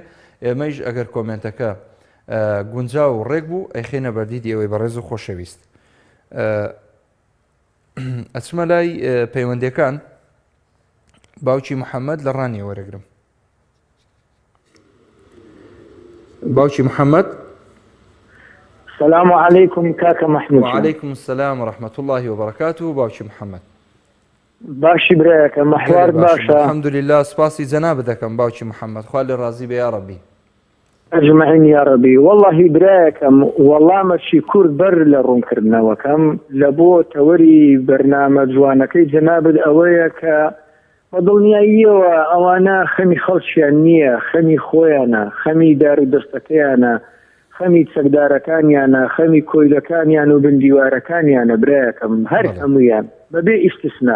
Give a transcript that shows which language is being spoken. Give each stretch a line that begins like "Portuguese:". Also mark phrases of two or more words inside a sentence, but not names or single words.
Central Kurdish: ئێمەش ئەگەر کۆمنتەکە گونجا و ڕێک بوو ئەیخێنە بەردیدی ئەوەی بەڕێز و خۆشەویست. ئەچمە لای پەیوەندیەکان. باوکی محەممەد لە ڕانی وەرەگرم. باوکی محەممەد.
Arabic: السلام عليكم كاكا محمود. وعليكم السلام ورحمة الله وبركاته.
Central Kurdish: باوکی محەممەد باشی برایەکە مەحوار باشە؟
Arabic: الحمد لله.
Central Kurdish: سپاسی جەناب دەکەم باوکی محەممەد، خوا لێ ڕازی بێ یا ڕەبی.
Arabic: ئەجمعین یا ڕەبی.
Central Kurdish: وەڵڵاهی برایەکەم وەڵامەکی کورد بەر لە ڕوونکردنەوەکەم لە بۆ تەوەری بەرنامە جوانەکەی جەنابت ئەوەیە کە بە دڵنیاییەوە ئەوانە خەمی خەڵکیان نییە، خەمی خۆیانە، خەمی دار و دەستەکەیانە، خەمی چەکدارەکانیانە، خەمی کۆیلەکانیان و بندیوارەکانیانە برایەکەم، هەر هەمویان بەبێ ئیستیسنا.